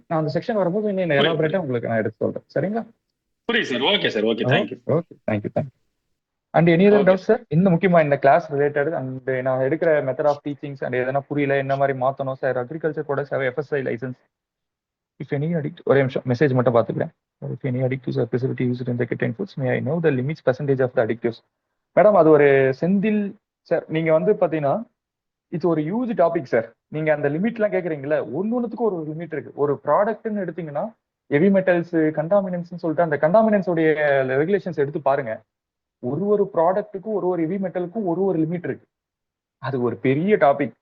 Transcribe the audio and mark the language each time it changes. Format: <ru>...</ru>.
<ta>நான் அந்த செக்ஷன் வரும்போது இன்னும் எலாபரேட்டா உங்களுக்கு நான் எடுத்து சொல்றேன். சரிங்களா? புரியுது sir. Okay sir. Okay, thank you.</ta> <en>Okay, thank you. And any other doubt sir?</en> <ta>இன்னும் முக்கியமா இந்த கிளாஸ் ரிலேட்டட் அண்ட் நான் எடுக்கிற மெத்தட் ஆஃப் டீச்சிங்ஸ் அண்ட் எதனா புரியல, என்ன மாதிரி மாத்தணும் சார்? அக்ரிகல்ச்சர் கூட sir FSI licence</ta> <en>if any addict</en> <ta>ஒரே நிமிஷம் மெசேஜ் மட்டும் பாத்துக்கிறேன்.</ta> <en>if any addictives are specifically used in the certain foods may I know the limits percentage of the additives?</en> <ta>Madam அது ஒரு செந்தில் சார், நீங்க வந்து பாத்தீங்கன்னா இது ஒரு ஹியூஜ் டாபிக் சார். நீங்க அந்த லிமிட்லாம் கேக்குறீங்கல்ல, ஒன்னொன்னுக்கும் ஒரு லிமிட் இருக்கு. ஒரு ப்ராடக்ட்னு எடுத்தீங்கன்னா ஹெவி மெட்டல்ஸ், கண்டாமினன்ஸ் சொல்லிட்டு அந்த கண்டாமினன்ஸ் உடைய ரெகுலேஷன்ஸ் எடுத்து பாருங்க. ஒரு ப்ராடக்ட்டுக்கும் ஒரு ஹெவி மெட்டலுக்கும் ஒரு லிமிட் இருக்கு. அது ஒரு பெரிய டாபிக்.</ta>